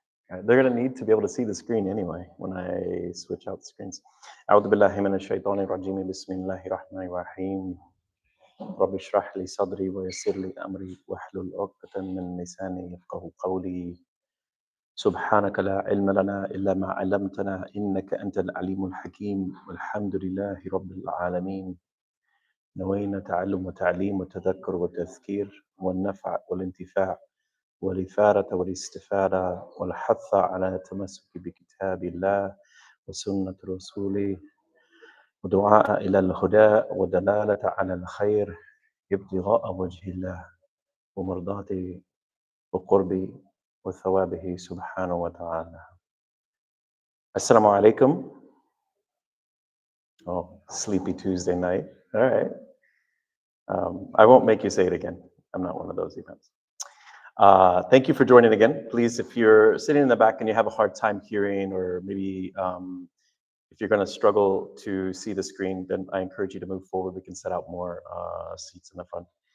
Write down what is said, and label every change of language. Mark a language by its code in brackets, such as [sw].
[en] They're going to need to be able to see the screen anyway when I switch out the screens. [ar] أعوذ بالله من الشيطان الرجيم بسم الله الرحمن الرحيم رب اشرح لي صدري ويسر لي أمري واحلل عقدة من لساني يفقهوا قولي سبحانك لا علم لنا إلا ما علمتنا إنك أنت العليم الحكيم والحمد لله رب العالمين نوينا تعلم وتعليم وتذكر وتذكير والنفع والانتفاع والإثارة والاستفادة والحث على التمسك بكتاب الله وسنة رسوله ودعاء إلى الهدى ودلالة على الخير ابتغاء وجه الله ومرضاته وقربه وثوابه سبحانه وتعالى. Assalamu alaikum. [en] Oh, sleepy Tuesday night. All right. I won't make you say it again. I'm not one of those events. Thank you for joining again. Please, if you're sitting in the back and you have a hard time hearing, or maybe if you're going to struggle to see the screen, then I encourage you to move forward. We can set out more seats in the front.